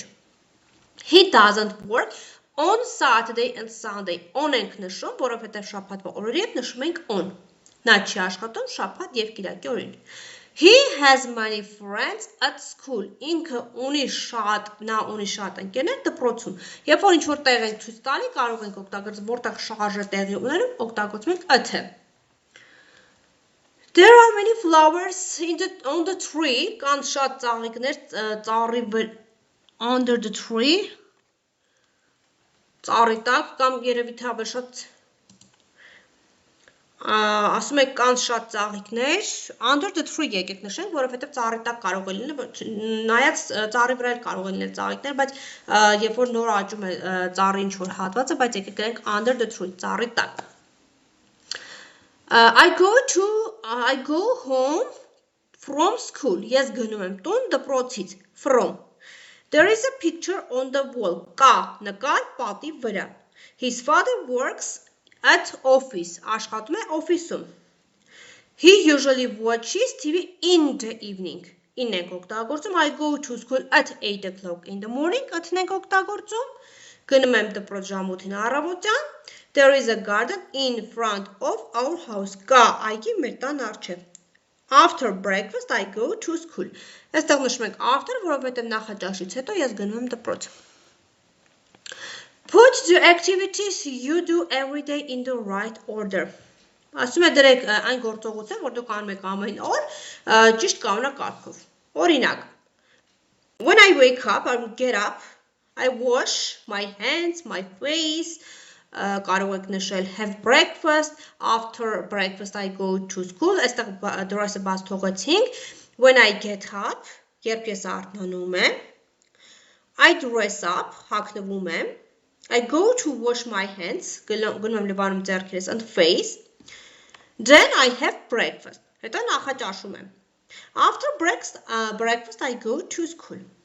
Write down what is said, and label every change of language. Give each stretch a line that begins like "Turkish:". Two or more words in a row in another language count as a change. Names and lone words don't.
English: He doesn't work on Saturday and Sunday.
Armenian: On ենք նշում, որովհետև շաբաթվա օրերին նշում ենք on. Նա չի աշխատում շաբաթ եւ կիրակի օրերին.
English: He has many friends at school.
Armenian: Ինքը ունի շատ ընկերներ դպրոցում. Երբ որ ինչ-որ տեղ ենք ցույց տալի, կարող ենք օգտագործել, որտեղ շարժը տեղի ունենում, օգտագործում ենք at-ը.
English: There are many flowers on the tree.
Armenian: Կան շատ ծաղիկներ ծառի վրա
English: under the tree.
Armenian: Ծառի տակ կամ երևի թե ավելի շատ ասում եք կան շատ ծաղիկներ
English: under the tree
Armenian: եկեք նշենք, որովհետև ծառի տակ կարող է լինել, նայած ծառի վրա էլ կարող է լինել ծաղիկներ, բայց երբ որ նոր աճում է ծառի ինչ-որ հատվածը, բայց եկեք գրենք
English: under the tree,
Armenian: ծառի տակ.
English: I go home from school.
Armenian: Ես գնում եմ տուն դպրոցից. From.
English: There is a picture on the wall.
Armenian: Կա նկար պատի վրա.
English: His father works at office.
Armenian: Աշխատում է օֆիսում.
English: He usually watches TV in the evening.
Armenian: In ենք օգտագործում.
English: I go to school at 8 o'clock in the morning.
Armenian: At-ն ենք օգտագործում. Գնում եմ դպրոց ժամուտին առավոտյան.
English: There is a garden in front of our house.
Armenian: Կա այգի մեր տան առջև.
English: After breakfast I go to school.
Armenian: Այստեղ նշում ենք after, որովհետև նախաճաշից հետո ես գնում եմ դպրոց.
English: Put the activities you do every day in the right order.
Armenian: Ասում է դրեք այն գործողությունները, որ դուք անում եք ամեն օր, ճիշտ կանոնակարգով. Օրինակ,
English: when I wake up, I will get up, I wash my hands, my face,
Armenian: կարող եք
English: նշել have breakfast, after breakfast I go to school,
Armenian: այստեղ դրոսը բաց թողեցինք,
English: when I get up,
Armenian: երբ ես արթնանում եմ,
English: I dress up,
Armenian: հագնվում եմ,
English: I go to wash my hands,
Armenian: գնում եմ լվանում ձեռքերս
English: and face, then I have breakfast,
Armenian: հետո նախաճաշում եմ,
English: After breakfast I go to school.